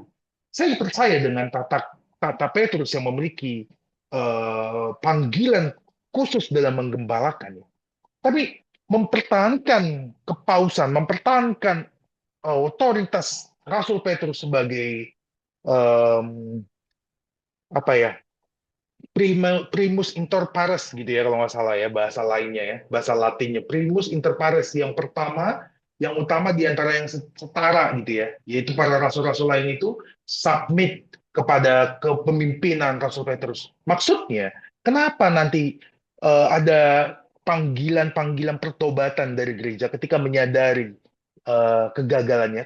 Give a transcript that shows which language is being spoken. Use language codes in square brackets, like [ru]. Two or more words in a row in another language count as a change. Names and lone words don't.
[id] Saya percaya dengan tata Petrus yang memiliki panggilan khusus dalam menggembalakan. Tapi mempertahankan kepausan, mempertahankan otoritas Rasul Petrus sebagai em, apa ya, [la] primus inter pares [id] gitu ya kalau nggak salah ya bahasa lainnya ya, bahasa Latinnya [la] primus inter pares, [id] yang pertama, yang utama di antara yang setara gitu ya, yaitu para rasul-rasul lain itu submit kepada kepemimpinan Rasul Petrus. Maksudnya, kenapa nanti ada panggilan-panggilan pertobatan dari gereja ketika menyadari kegagalannya?